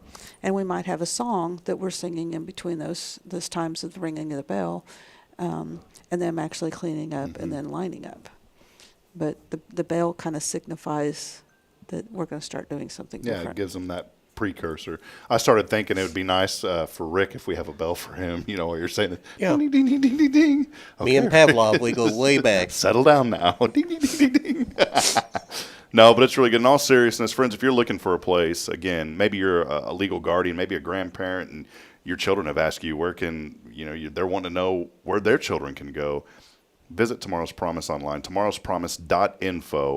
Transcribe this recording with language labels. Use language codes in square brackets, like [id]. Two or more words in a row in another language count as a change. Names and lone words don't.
[en] And we might have a song that we're singing in between those times of the ringing of the bell, and them actually cleaning up and then lining up. But the bell kind of signifies that we're going to start doing something different. Yeah, it gives them that precursor. I started thinking it would be nice for Rick if we have a bell for him, while you're saying that. Yeah. Ding, ding, ding, ding, ding, ding. Okay. Me and Pavlov, we go way back. Settle down now. Ding, ding, ding, ding, ding. No, but it's really good. In all seriousness, friends, if you're looking for a place, again, maybe you're a legal guardian, maybe a grandparent, and your children have asked you where can, they're wanting to know where their children can go. Visit Tomorrow's Promise online, tomorrowspromise.info.